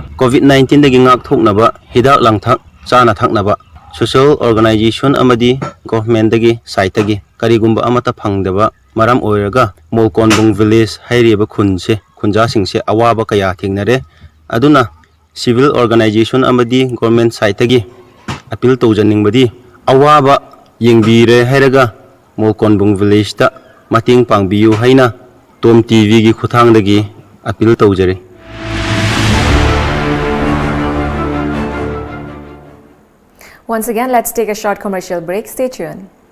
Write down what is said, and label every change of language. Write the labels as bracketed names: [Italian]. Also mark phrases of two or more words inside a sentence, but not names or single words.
[Manipuri] covid-19 dagi ngak thoknaba hidak langthak chana thaknaba [English] social organization [Manipuri] amadi government dagi side tagi karigumba amata phangdaba maram oiraga molkonbung village hairiba khunse khunja singse awaba kaya thingnare aduna [English] civil organization [Manipuri] amadi [English] government side [Manipuri] tagi appeal tawjaningbadi awaba yengbire hairaga molkonbung village ta mating pangbiyu haina TOMTV gi khuthangdagi appeal tawjare. [English] Once again, let's take a short commercial break. Stay tuned.